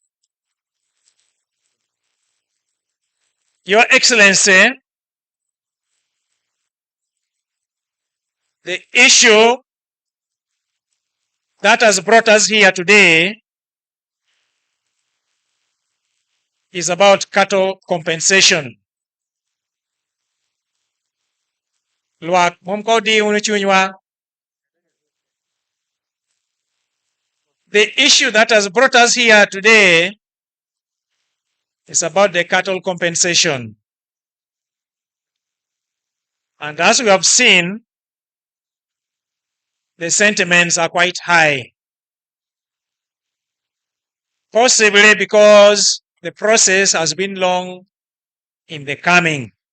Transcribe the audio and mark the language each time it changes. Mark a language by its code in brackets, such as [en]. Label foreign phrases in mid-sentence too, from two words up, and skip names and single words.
[en] Your Excellency, the issue that has brought us here today is about cattle compensation. [din] Luak, mom ko di unuchunywa. [en] The issue that has brought us here today is about the cattle compensation. And as we have seen, the sentiments are quite high. Possibly because the process has been long in the coming.